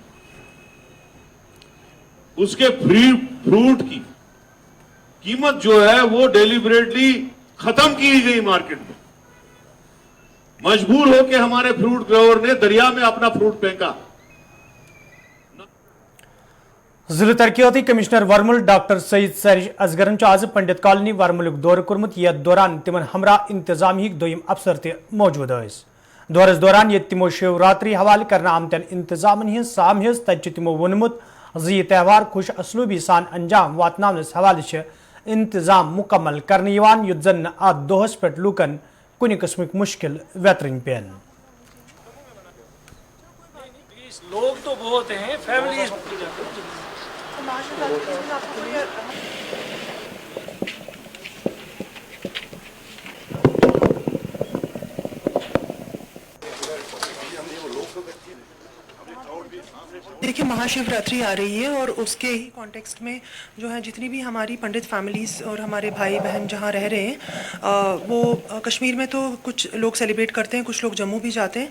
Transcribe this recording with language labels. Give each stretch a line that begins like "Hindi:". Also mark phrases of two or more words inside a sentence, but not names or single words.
Hindi: उसके फ्रूट की कीमत जो है वो डेलिबरेटली खत्म की गई मार्केट में। मजबूर होकर हमारे फ्रूट ग्रोवर ने दरिया में अपना फ्रूट फेंका।
Kashmiri: जिला तरक्याती कमिश्नर वर्मुल डॉक्टर सईद सरिश असगरन आज पंडित कॉलोनी वर्मुलुक दौर कोर्मुत। यथ दौरान तिमन हमरा इंतजामिया दोयम अफसर ते मौजूद स। दौरस दौरान ये तिमो शिवरात्रि हवाले करना आमतन इंतजामन हज साम हज तत तिमो वोनमुत यह त्यौहार खुश असलूबी सान अंजाम वातनावनस हवाले इंतजाम मुकम्मल करने यवान युत जन अत दोहस पे लूकन कुन किस्मक मुश्किल वेतरन पेन।
Hindi: लोग तो बहुत हैं, फैमिली देखिए, महाशिवरात्रि आ रही है और उसके ही कॉन्टेक्स्ट में जो है जितनी भी हमारी पंडित फैमिलीज़ और हमारे भाई बहन जहाँ रह रहे हैं वो कश्मीर में तो कुछ लोग सेलिब्रेट करते हैं, कुछ लोग जम्मू भी जाते हैं।